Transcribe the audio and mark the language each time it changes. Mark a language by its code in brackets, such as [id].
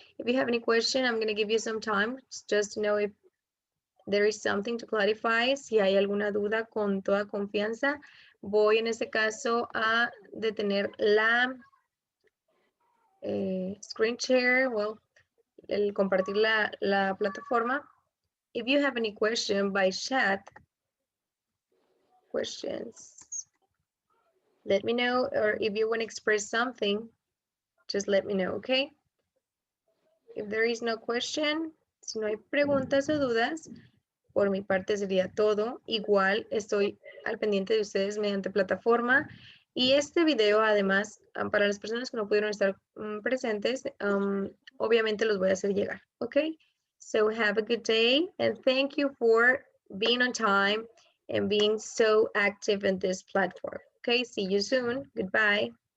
[en] If you have any question, I'm going to give you some time just to know if there is something to clarify. [es] Si hay alguna duda, con toda confianza, voy en este caso a detener la screen share, well, el compartir la plataforma. [en] If you have any question by chat, questions, let me know, or if you want to express something, just let me know, okay? If there is no question, [es] si no hay preguntas o dudas, por mi parte sería todo. Igual estoy al pendiente de ustedes mediante plataforma. Y este video, además, para las personas que no pudieron estar presentes, obviamente los voy a hacer llegar, okay? [en] So have a good day and thank you for being on time and being so active in this platform. Okay, see you soon. Goodbye.